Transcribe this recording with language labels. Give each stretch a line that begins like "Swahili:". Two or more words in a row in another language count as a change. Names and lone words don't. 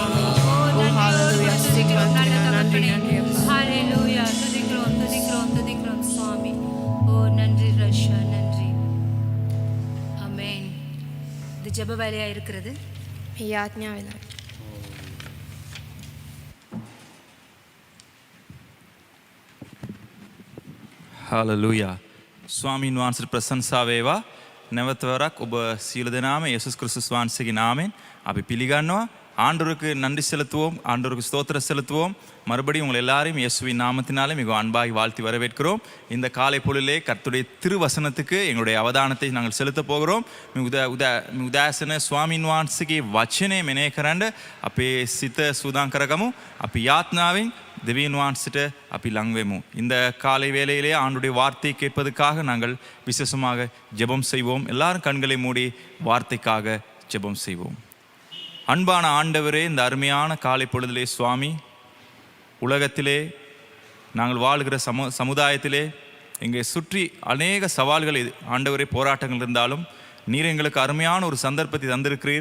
Tamil: ஓ நன்றி துதிக்கிறோம் நல்ல தகப்பனே. ஹalleluya துதிக்கிறோம் துதிக்கிறோம் துதிக்கிறோம் சுவாமி. ஓ நன்றி ரஷா நன்றி. ஆமென். இது ஜெப வேலையா இருக்கிறது.
Sinhala: මේ යාඥා වෙලා. හාලලූයා. ස්වාමීන් වහන්සේට ප්‍රශංසා වේවා. නැවතවරක් ඔබ සියලු දෙනාම යේසුස් ක්‍රිස්තුස් වහන්සේගේ නාමයෙන් අපි පිළිගන්නවා.
Tamil: ஆண்டவருக்கு நன்றி செலுத்துவோம், ஆண்டவருக்கு ஸ்தோத்திரம் செலுத்துவோம். மறுபடியும் உங்கள் எல்லாரையும் இயேசுவின் நாமத்தினாலே மிக அன்பாகி வாழ்த்தி வரவேற்கிறோம். இந்த காலை பொழுதிலே கர்த்தருடைய திருவசனத்துக்கு எங்களுடைய அவதானத்தை நாங்கள் செலுத்தப் போகிறோம்.
Sinhala: උදෑසන ස්වාමීන් වහන්සේගේ වචනේ මෙනෙහි කරන්න අපේ සිත සූදානම් කරගමු. අපි යාත්නාවෙන් දෙවියන් වහන්සේට අපි ලං වෙමු.
Tamil: இந்த காலை வேளையிலே ஆண்டுடைய வார்த்தை கேட்பதற்காக நாங்கள் விசேஷமாக ஜெபம் செய்வோம். எல்லாரும் கண்களை மூடி வார்த்தைக்காக ஜெபம் செய்வோம். அன்பான ஆண்டவரே, இந்த அருமையான காலை பொழுதிலே சுவாமி, உலகத்திலே நாங்கள் வாழ்கிற சமுதாயத்திலே எங்களை சுற்றி அநேக சவால்கள் ஆண்டவரே போராட்டங்கள் இருந்தாலும் நீர் எங்களுக்கு அருமையான ஒரு சந்தர்ப்பத்தை தந்திருக்கிறீர்.